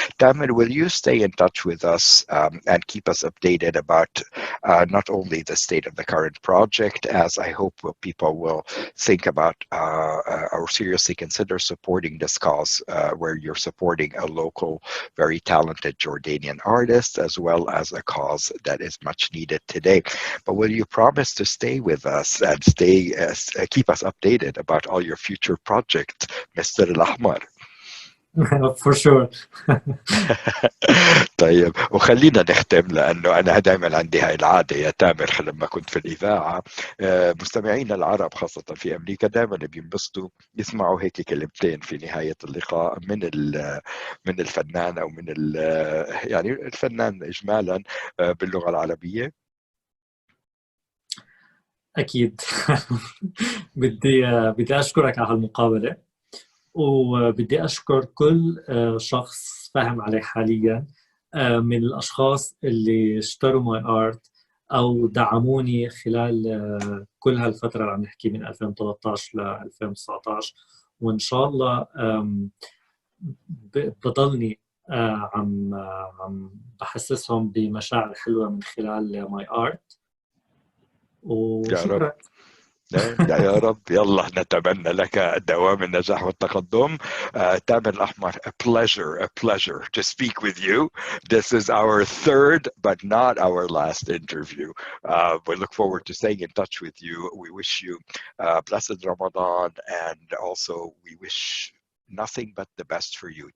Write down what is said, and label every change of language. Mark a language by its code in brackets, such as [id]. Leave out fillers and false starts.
[en] Tamer, will you stay in touch with us and keep us updated about not only the state of the current project, as I hope people will think about or seriously consider supporting this cause where you're supporting a local very talented Jordanian artist, as well as a cause that is much needed today. But will you promise to stay with us and keep us updated about all your future projects, Mr. Al Ahmar? For sure. [ar] طيب، وخلينا نختم، لانه انا دائما عندي هاي العاده يا تامر لما كنت في الاذاعه. مستمعينا العرب خاصه في امريكا دائما بينبسطوا يسمعوا هيك كلمتين في نهايه اللقاء من الفنان او من يعني الفنان اجمالا باللغه العربيه. اكيد. بدي اشكرك على هالمقابله، وبدي أشكر كل شخص فاهم علي حاليا من الأشخاص اللي اشتروا ماي آرت أو دعموني خلال كل هالفترة اللي عم نحكي من 2013 ل 2019. وإن شاء الله بضلني عم بحسسهم بمشاعر حلوة من خلال ماي آرت. وشكرا. يا رب. يلا نتمنى لك دوام النجاح والتقدم. [en] Tamer Al Ahmar, a pleasure to speak with you. This is our third, but not our last interview. We look forward to staying in touch with you. We wish you blessed Ramadan, and also we wish nothing but the best for you.